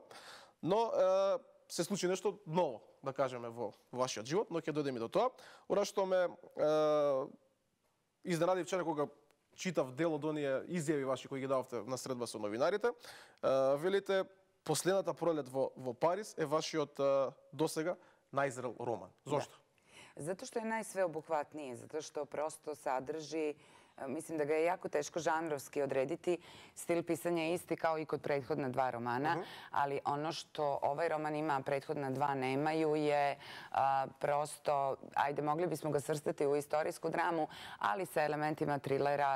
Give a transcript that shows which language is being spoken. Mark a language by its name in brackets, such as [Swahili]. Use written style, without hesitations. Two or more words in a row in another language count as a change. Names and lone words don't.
[Macedonian] Но се случи нешто ново, да кажеме, во вашиот живот, но ќе дојдеме и до тоа. Она што ме изненади вчера кога читав дел од оние изјави ваши кои ги дававте на средба со новинарите, велите последната пролет во Париз е вашиот досега најзрел роман. Зошто? [Serbian] Zato što je najsveobuhvatniji, zato što prosto sadrži, mislim da ga je jako teško žanrovski odrediti, stil pisanja je isti kao i kod prethodna dva romana, ali ono što ovaj roman ima, a prethodna dva nemaju je prosto, ajde, mogli bismo ga svrstati u istorijsku dramu, ali sa elementima trilera.